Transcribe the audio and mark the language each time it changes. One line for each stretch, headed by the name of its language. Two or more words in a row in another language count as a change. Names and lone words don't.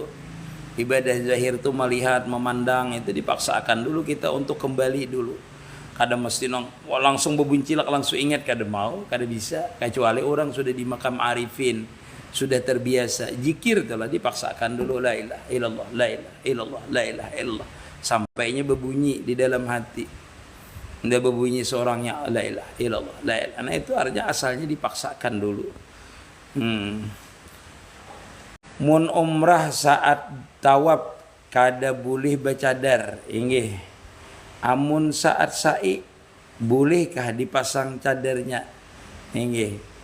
Indonesian: Ibadah zahir itu melihat, memandang itu dipaksakan dulu kita untuk kembali dulu.
Banjar: Kada mesti langsung bebuncilak langsung ingat, kada mau, kada bisa.
Indonesian: Kecuali orang sudah di makam arifin, sudah terbiasa. Zikir telah dipaksakan dulu
Arabic: لا إله إلا الله, لا إله إلا الله, لا إله إلا الله.
Indonesian: Sampainya berbunyi di dalam hati. Tidak berbunyi seorangnya
Arabic: لا إله إلا الله لا إله.
Banjar: Nah itu artinya asalnya dipaksakan dulu. Mun umrah saat tawaf kada boleh bercadar, inggih. Amun saat sa'i bolehkah dipasang cadarnya? Inggih.